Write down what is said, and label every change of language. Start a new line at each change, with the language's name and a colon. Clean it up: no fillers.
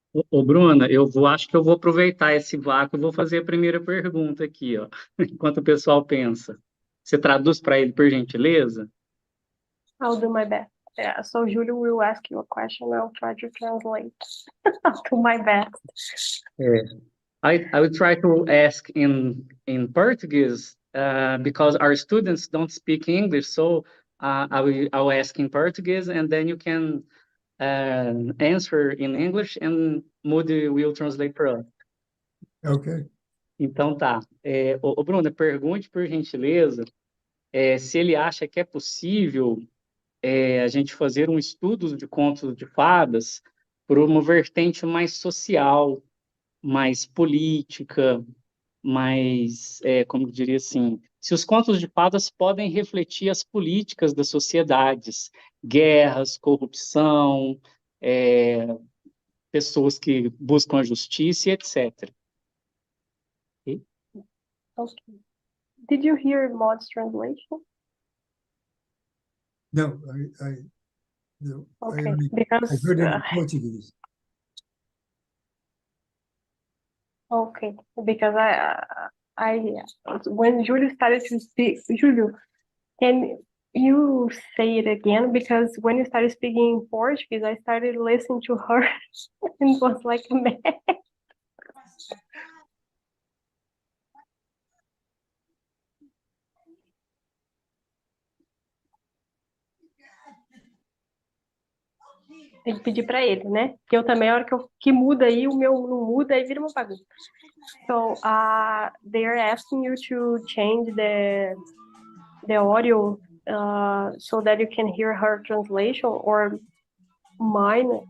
Portuguese: Ô, Bruna, acho que eu vou aproveitar esse vácuo e vou fazer a primeira pergunta aqui, ó, enquanto o pessoal pensa. Você traduz para ele, por gentileza?
English: I'll do my best. Yeah, so Julio will ask you a question. I'll try to translate. I'll do my best.
Portuguese: É.
English: I will try to ask in Portuguese because our students don't speak English, so I'll ask in Portuguese and then you can answer in English and Moody will translate for us. Okay.
Portuguese: Então tá. Ô, Bruno, pergunte por gentileza se ele acha que é possível a gente fazer um estudo de contos de fadas por uma vertente mais social, mais política, mais, como eu diria assim, se os contos de fadas podem refletir as políticas das sociedades, guerras, corrupção, pessoas que buscam a justiça, e etc.
English: Ok? Okay. Did you hear Maud's translation? No, no, Okay, I because heard it in Portuguese. okay, because I when Julio started to speak, Julio, can you say it again? Because when you started speaking in Portuguese, I started listening to her and it was like a mess.
Portuguese: Tem que pedir para ele, né? Porque eu também, a hora que muda aí, o meu não muda, aí vira uma bagunça.
English: So, they're asking you to change the audio so that you can hear her translation or mine.